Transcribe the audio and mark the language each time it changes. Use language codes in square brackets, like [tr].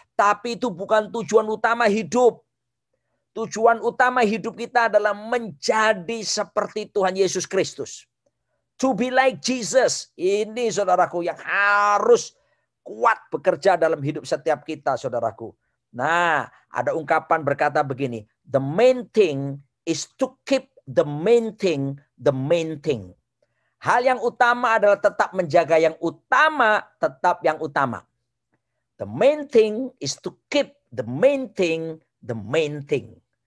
[id] Tapi itu bukan tujuan utama hidup. Tujuan utama hidup kita adalah menjadi seperti Tuhan Yesus Kristus. [en] To be like Jesus. [id] Ini saudaraku yang harus kuat bekerja dalam hidup setiap kita saudaraku. Nah, ada ungkapan berkata begini. [en] The main thing is to keep the main thing the main thing. [id] Hal yang utama adalah tetap menjaga yang utama, tetap yang utama. [en] The main thing is to keep the main thing the main thing.